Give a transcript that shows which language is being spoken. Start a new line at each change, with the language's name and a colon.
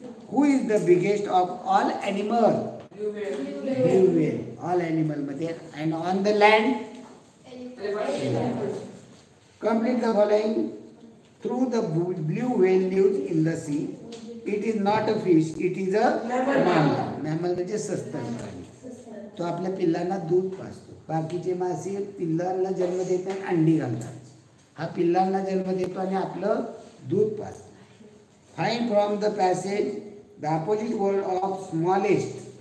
English: Who is the biggest of all animal? Blue whale. All animal मध्ये. And on the land? Elephant. Complete the following. Through the blue whale lives in the sea. It is not a fish. It is a mammal.
Marathi: Mammal म्हणजे सस्तन प्राणी. तो आपल्या पिल्लांना दूध पाजतो. बाकीचे मासे पिल्लांना जन्म देत नाही, अंडी घालतात. हा पिल्लांना जन्म देतो आणि आपलं दूध पाजतो.
English: Find from the passage the opposite word of smallest.